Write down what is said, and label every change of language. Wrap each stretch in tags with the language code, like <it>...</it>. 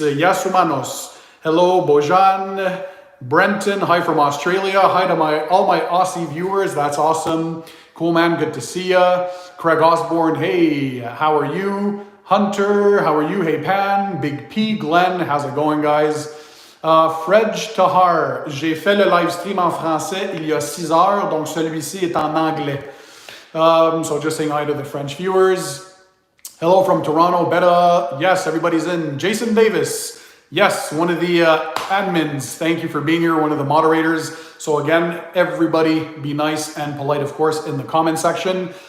<en>Yasu Manos. Hello Bojan. Brenton, hi from Australia. Hi to all my Aussie viewers. That's awesome. Cool, man. Good to see ya. Craig Osborne, hey, how are you? Hunter, how are you? Hey, Pan. Big P, Glenn, how's it going, guys?</en> <fr>Fred Tahar, j'ai fait le live stream en français il y a 6 heures, donc celui-ci est en anglais.</fr> <en>So just saying hi to the French viewers. Hello from Toronto, Beta. Yes, everybody's in. Jason Davis. Yes, one of the admins. Thank you for being here, one of the moderators. So again, everybody be nice and polite, of course, in the comment section.</en>